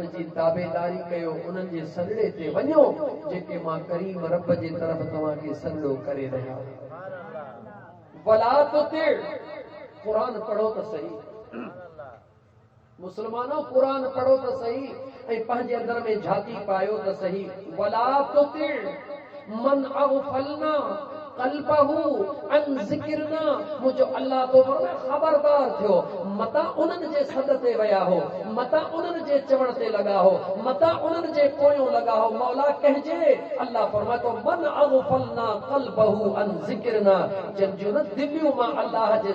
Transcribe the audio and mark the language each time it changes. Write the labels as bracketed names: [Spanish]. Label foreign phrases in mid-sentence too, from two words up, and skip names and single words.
[Sindhi] जी ताबेदारी कयो उन्हनि जे सॾड़े ते वञो जेके मां करीम रब जे तरफ़ तव्हांखे सॾड़ो करे रहिया [Arabic] ولا تطع [Sindhi] क़ुरान पढ़ो त सही मुस्लमानो क़ुरान पढ़ो त सही ऐं पंहिंजे अंदर में झाती पायो त सही [Arabic] ولا تطع من أغفلنا قلبه عن [Sindhi] ज़िक्रना मुंहिंजो अल्लाह तो ख़बरदार थियो मता उन्हनि जे सद ते विया हो मता उन्हनि जे चवण ते लॻा हो मता उन्हनि जे पोयों लॻा हो मौला कंहिंजे अल्लाह फरमाए थो [Arabic] من أغفلنا قلبه عن ذكرنا [Sindhi] जिन जूं न दिलियूं मां अल्लाह जे